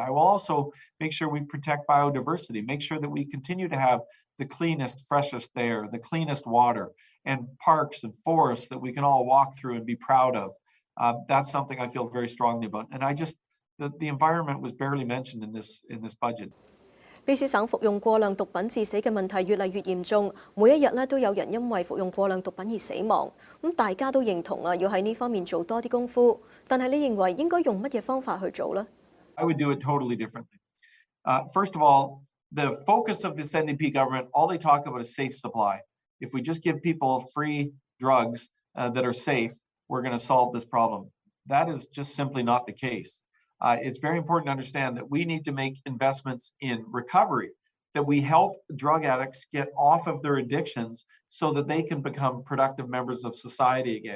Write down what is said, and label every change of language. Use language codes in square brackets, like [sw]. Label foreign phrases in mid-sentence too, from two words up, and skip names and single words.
[en] I will also make sure we protect biodiversity, make sure that we continue to have the cleanest, freshest air, the cleanest water, and parks and forests that we can all walk through and be proud of. That's something I feel very strongly about. And the environment was barely mentioned in this budget. [yue] 卑斯省服用過量毒品致死嘅問題越嚟越嚴重，每一日咧都有人因為服用過量毒品而死亡。咁大家都認同啊，要喺呢方面做多啲功夫。但係你認為應該用乜嘢方法去做呢？ [en] I would do it totally differently. First of all, the focus of this NDP government, all they talk about is safe supply. If we just give people free drugs that are safe, we're going to solve this problem. That is just simply not the case. It's very important to understand that we need to make investments in recovery, that we help drug addicts get off of their addictions so that they can become productive members of society again.